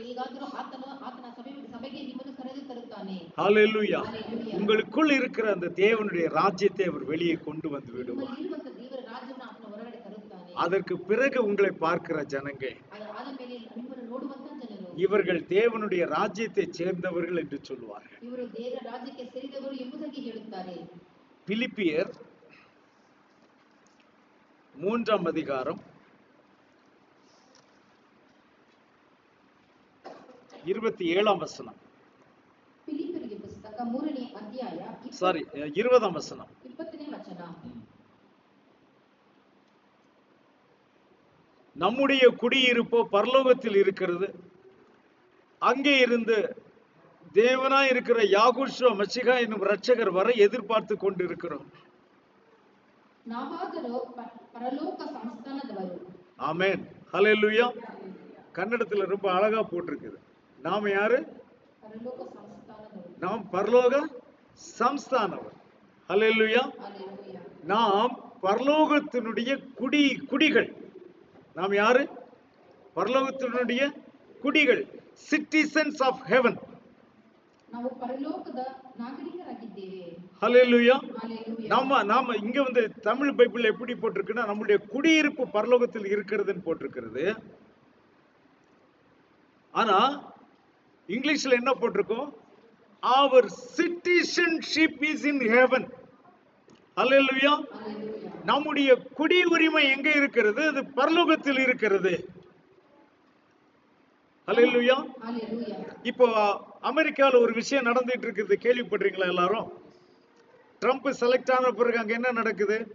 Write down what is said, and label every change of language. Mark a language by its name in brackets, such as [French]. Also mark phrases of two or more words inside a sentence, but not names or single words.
[Kannada] ಹೇಗಾದರೂ ಆತನು ಆತನ ಸಭೆಗೆ ನಿಮ್ಮನ್ನು ಕರೆದು ತರುತ್ತಾನೆ. [Tamil] ஹalleluya. ஹalleluya. உங்களுக்குள் இருக்கிற அந்த தேவனுடைய ராஜ்யத்தை அவர் வெளியே கொண்டு வந்து விடுவார். [Kannada] ಇರುವಂತ ದೇವರ ರಾಜ್ಯವನ್ನು ಆತನು ಹೊರಗಡೆ ತರುತ್ತಾನೆ. [Tamil] அதற்கு பிறகு உங்களை பார்க்கிற ஜனங்க, [Kannada] ಆದ ಮೇಲೆ ನಿಮ್ಮನ್ನು ನೋಡುವಂತ ಜನರು, [Tamil] இவர்கள் தேவனுடைய ராஜ்யத்தை சேர்ந்தவர்கள் என்று சொல்வார்கள். [Kannada] ಇವರು ದೇವರ ರಾಜ್ಯಕ್ಕೆ ಸೇರಿದವರು ಎಂಬುದಾಗಿ ಹೇಳುತ್ತಾರೆ. [Tamil] பிலிப்பியர் 3ஆம் அதிகாரம் 27ஆம் வசனம். [Kannada] ಫಿಲಿಪ್ಪರಿಗೆ ಪುಸ್ತಕ 3ನೇ ಅಧ್ಯಾಯ [Tamil] 20ஆம் வசனம். [Kannada] 20ನೇ ವಚನ. [Tamil] நம்முடைய குடியிருப்போ பரலோகத்தில் இருக்கிறது, அங்கே இருந்து தேவனாய் இருக்கிற யாகூஷுவ மசிகா என்னும் இரட்சகர் வரை எதிர்பார்த்து கொண்டிருக்கிறோம். [Kannada] ನಾವಾದರೂ ಪರಲೋಕ ಸಂಸ್ಥಾನದವರು. [Tamil] ஆமென். ஹalleluya. கன்னடத்துல ரொம்ப அழகா போட்டிருக்குது. நாம யாரு? [Kannada] ಪರಲೋಕ ಸಂಸ್ಥಾನದವರು. [Tamil] நாம் பரலோக சம்ஸ்தானவர். ஹalleluya. ஹalleluya. நாம் பரலோகத்தினுடைய குடிகள். நாம் யாரு? பரலோகத்தினுடைய குடிகள், [English] citizens of heaven. [Kannada] ನಾವು ಪರಲೋಕದ ನಾಗರಿಕರಾಗಿದ್ದೇವೆ. [Tamil] ஹalleluya. ஹalleluya. நாம இங்க வந்து தமிழ் பைபிள்ல எப்படி போட்டிருக்குன்னா, நம்முடைய குடியிருப்பு பரலோகத்தில் இருக்கிறதுன்னு போட்டிருக்கிறது. ஆனா இங்கிலீஷ்ல என்ன போட்டிருக்கோம்? [English] our citizenship is in heaven. [Tamil] ஹalleluya. ஹalleluya. நம்முடைய குடி உரிமை எங்க இருக்கிறது? அது பரலோகத்தில் இருக்கிறது. ஹalleluya. ஹalleluya. இப்போ அமெரிக்கால ஒரு விஷயம் நடந்துட்டு இருக்குது, கேள்விப்படுறீங்களா எல்லாரும்? ட்ரம்ப் செலக்ட் ஆன பிறகு அங்க என்ன நடக்குது?